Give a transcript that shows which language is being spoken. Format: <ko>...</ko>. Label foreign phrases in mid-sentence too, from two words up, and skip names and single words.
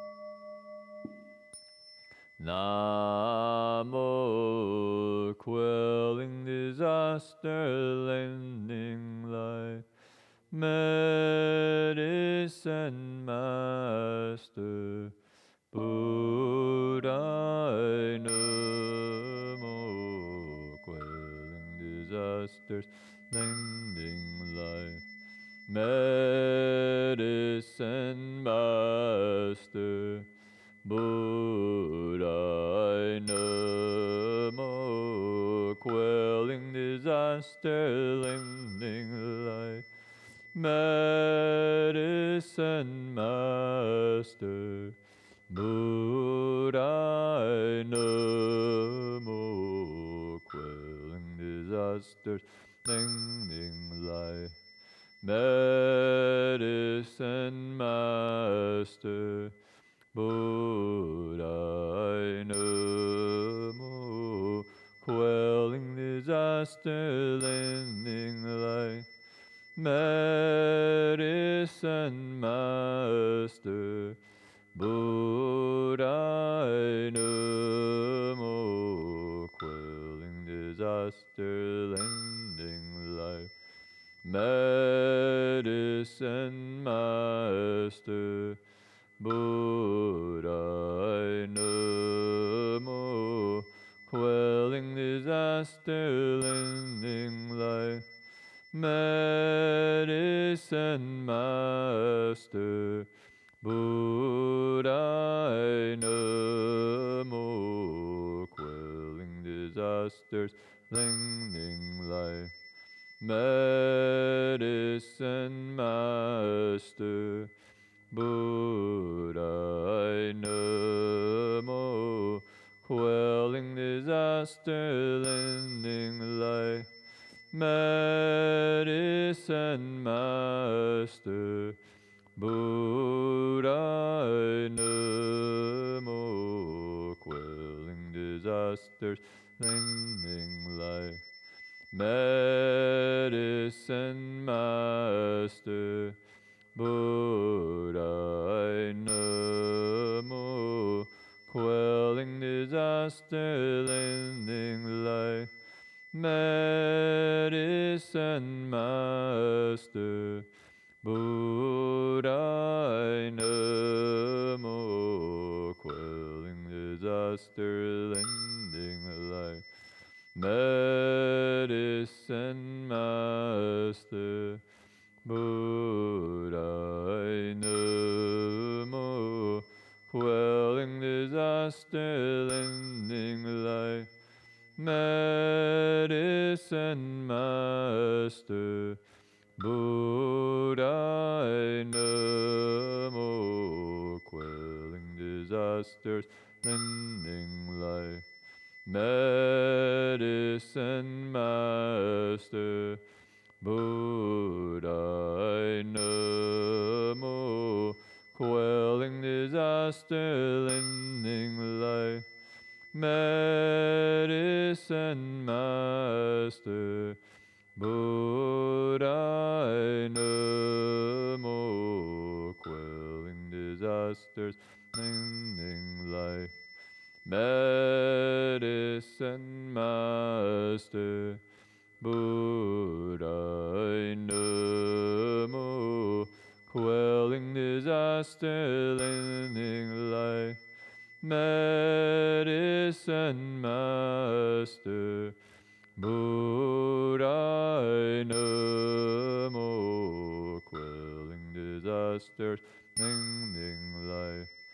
<en>Namo quelling disaster, lending life, medicine master, Buddha. Namo quelling disasters, lending life, medicine master, Buddha. Namo quelling disaster, lending life, medicine master, Buddha. Namo quelling disasters, lending life, medicine master, Buddha. Namo quelling disaster, lending life, medicine master, Buddha. Namo quelling disaster, lending life, medicine master, Buddha. Namo quelling disaster, lending life, medicine master, Buddha. Namo quelling disasters, lending life, medicine master, Buddha. Namo quelling disaster, lending life, medicine master, Buddha. Namo quelling disasters, lending life, medicine master, Buddha. Namo quelling disaster, lending life, medicine master, Buddha. Namo quelling disaster, lending life, medicine master, Buddha. Namo quelling disaster, lending life, medicine master, Buddha. Namo quelling disasters, lending life, medicine master, Buddha. Namo quelling disaster, lending life, medicine master, Buddha. Namo quelling disasters, lending life, medicine master, Buddha. Namo quelling disaster, lending life, medicine medicine master, Buddha Namo, quelling disasters, ending life.</en>